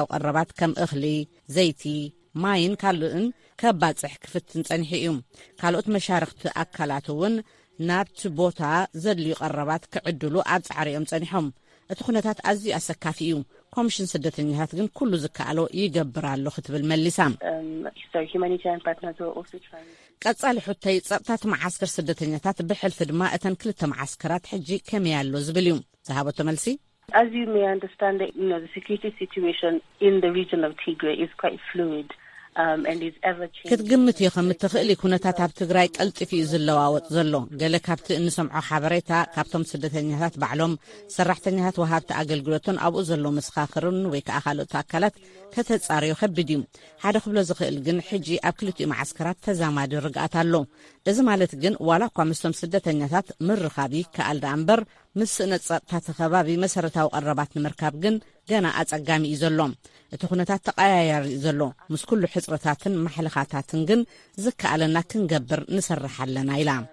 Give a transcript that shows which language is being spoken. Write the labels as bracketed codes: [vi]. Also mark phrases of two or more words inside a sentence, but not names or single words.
[ti] ቀረባት ከም እኽሊ ዘይቲ ማይን ካልኦትን ከባጽሕ ክፍትን ጸኒሑ እዩ ካልኦት መሻርክቲ ኣካላት እውን ናብቲ ቦታ ዘድልዩ ቀረባት ክዕድሉ ኣብ ጻዕሪኦም ጸኒሖም እቲ ኩነታት ኣዝዩ ኣሰካፊ እዩ ኮሚሽን ስደተኛታት ግን ኩሉ ዝከኣሎ ይገብር ኣሎ ክትብል መሊሳ ቀጻሊ ሕቶይ ጸጥታት ማዓስከር ስደተኛታት ብሕልፊ ድማ እተን ክልተ ማዓስከራት ሕጂ ከመይ ኣሎ ዝብል እዩ ዝሃበቶ መልሲ [en] As you may understand, the security situation in the region of Tigray is quite fluid. [ti] ክትግምት ይኸም እትኽእል ኩነታት ኣብ ትግራይ ቀልጢፍ እዩ ዝለዋወጥ ዘሎ ገለ ካብቲ እንሰምዖ ሓበሬታ ካብቶም ስደተኛታት ባዕሎም ሰራሕተኛታት ወሃብቲ ኣገልግሎትን ኣብኡ ዘሎ መስኻኽርን ወይ ከዓ ካልኦት ኣካላት ከተጻርዩ ከቢድ እዩ ሓደ ክብሎ ዝኽእል ግን ሕጂ ኣብ ክልቲኡ ማዓስከራት ተዛማዲ ርግኣት ኣሎ እዚ ማለት ግን ዋላ እኳ ምስቶም ስደተኛታት ምርኻቢ ከኣል ዳ እምበር ምስ ስእነት ጸጥታ ከባቢ መሰረታዊ ቀረባት ንምርካብ ግን ገና ኣጸጋሚ እዩ ዘሎ እቲ ኩነታት ተቀያያሪ እዩ ዘሎ ምስ ኩሉ ሕጽረታትን ማሕለኻታትን ግን ዝከኣለና ክንገብር ንሰርሕ ኣለና ኢላ